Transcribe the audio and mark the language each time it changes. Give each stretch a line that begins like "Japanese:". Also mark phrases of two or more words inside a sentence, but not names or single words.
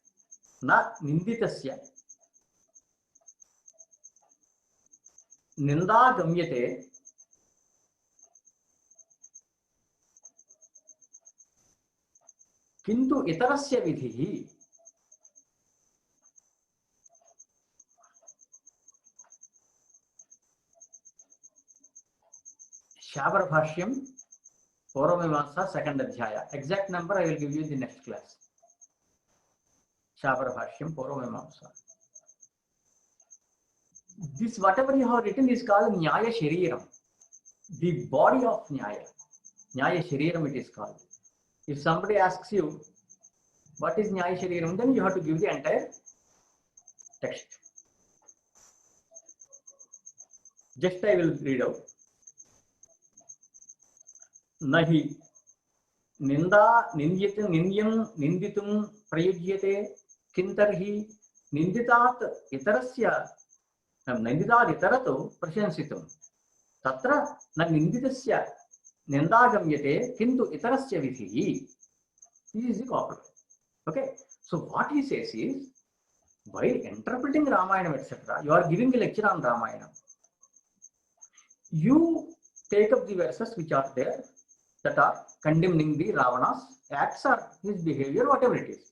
Sanskrit: निन्दा गम्यते किंतु इतरस्य विधिः शाबरभाष्यम पूर्वमीमांसा second अध्याय.
English: Exact number I will give you in the next class. Shabarabhashyam Purvamimamsa. This whatever you have written is called
Sanskrit: Nyaya Shariram.
English: The body of Nyaya.
Sanskrit: Nyaya Shariram
English: it is called. If somebody asks you what is
Sanskrit: Nyaya Shariram,
English: then you have to give the entire text. Just I will read out.
Sanskrit: न हि निन्दा निन्द्यतां निन्द्यं निन्दितुं प्रयुज्यते किं तर्हि निन्दितात् इतरस्य निन्दितात् इतरतः प्रशंसितुं तत्र न निन्दितस्य निन्दागम्यते किन्तु इतरस्य विधिः.
English: This is the copy. Okay. So what he says is, while interpreting Ramayana, etc., you are giving a lecture on Ramayana. You take up the verses which are there that are condemning the Ravana's acts or his behavior, whatever it is.